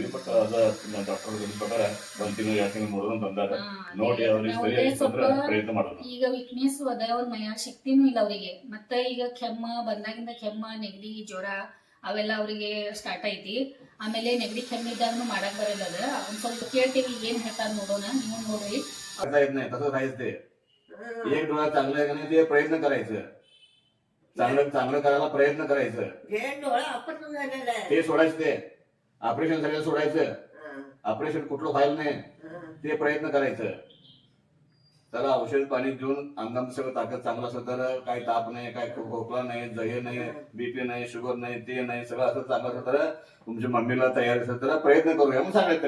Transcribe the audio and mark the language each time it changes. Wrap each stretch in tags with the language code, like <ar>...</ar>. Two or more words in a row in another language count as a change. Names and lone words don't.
<kn>ಬಟ್ ಅದ ಡಾಕ್ಟರ್ ಪ್ರಕಾರ 1 ತಿಂಗಳು 2 ತಿಂಗಳು ನೋಡೋದು ತಂದಾರ, ನೋಡಿ ಅವ್ರಿಗೆ ಸರಿ ಪ್ರಯತ್ನ ಮಾಡೋಣ. ಈಗ ವೀಕ್ನೆಸ್ ಅದ, ಅವ್ರ ಮೈಯ ಶಕ್ತಿನೂ ಇಲ್ಲ ಅವರಿಗೆ. ಮತ್ತೆ ಈಗ ಕೆಮ್ಮ ಬಂದಾಗಿಂದ ಕೆಮ್ಮ, ನೆಗಡಿ, ಜ್ವರ ಅವೆಲ್ಲ ಅವರಿಗೆ ಸ್ಟಾರ್ಟ್ ಐತಿ. ಆಮೇಲೆ ನೆಗಡಿ ಕೆಮ್ಮ ಇದ್ದಾಗನು ಮಾಡಕ್ ಬರಲ್ಲ. ಅದ ಒಂದ್ ಸ್ವಲ್ಪ ಕೇಳ್ತೀವಿ ಏನ್ ಹೇಳ್ತಾರ ನೋಡೋಣ, ನೀವು ನೋಡ್ರಿ.</kn> <mr>तसं राहायचंय, एक डोळा चांगला आहे का नाही ते प्रयत्न करायचं, चांगलं करायला प्रयत्न करायचं, ते सोडायचं, ते ऑपरेशन झालेलं सोडायचं, ऑपरेशन कुठलं व्हायला नाही ते प्रयत्न करायचं. त्याला औषध पाणी देऊन अंगात सगळं ताकद चांगलं असलं तर काही ताप नाही, काय खोकला नाही, जहे नाही, BP नाही, शुगर नाही, ते नाही, सगळं असं चांगलं असलं तर तुमच्या मम्मीला तयारी असेल तर प्रयत्न करूया म्हणून सांगायचं.</mr>